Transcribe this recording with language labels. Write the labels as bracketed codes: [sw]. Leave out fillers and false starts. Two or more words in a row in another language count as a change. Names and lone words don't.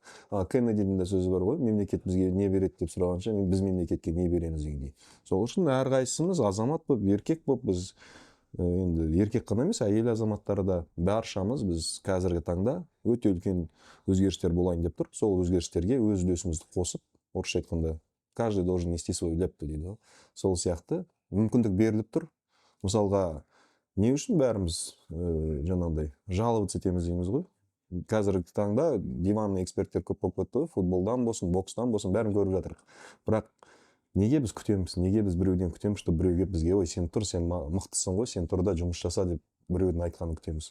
[kk] Кеннедидің де сөзі бар ғой, мемлекет бізге не береді деп сұрағанша, біз мемлекетке не береміз дегендей. Сол үшін әрқайсымыз азамат болып, еркек болып, біз енді еркек қана емес, әйел азаматтары да баршамыз біз қазіргі таңда өте үлкен өзгерістер болайын деп тұр. Сол өзгерістерге өз үлесімізді қосып, орысша айтқанда, [ru] каждый должен нести свою лепту дейді. [kk] Сол сияқты мүмкіндік беріліп тұр. Мысалға, не үшін бәріміз жаңағыдай жаловаться етеміз дейміз ғой. Қазіргі таңда диванный эксперттер көп болып кетті ғой, футболдан болсын, бокстан болсын, бәрін көріп жатырық. Бірақ неге біз күтеміз, неге біз біреуден күтеміз, что біреуге бізге, ой, сен тұр, сен мықтысың ғой, сен тұрда жұмыс жаса деп біреудің айтқанын күтеміз.